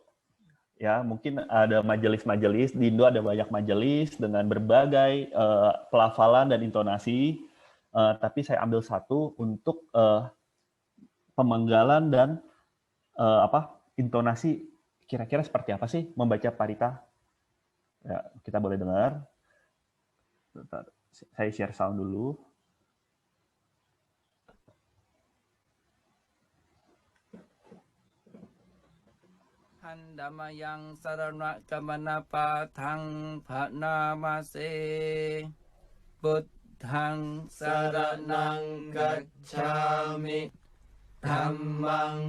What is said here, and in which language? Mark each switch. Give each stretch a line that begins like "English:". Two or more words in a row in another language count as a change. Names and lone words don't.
Indonesian: Ya, mungkin ada majelis-majelis, di Indo ada banyak majelis dengan berbagai pelafalan dan intonasi, tapi saya ambil satu untuk pemenggalan dan intonasi kira-kira seperti apa sih membaca parita? Ya, kita boleh dengar. Bentar, saya
English: share sound
Indonesian: dulu.
Pali: Handamayang sarana kamana patang bhanamase buddhang saranang gacchami dhammang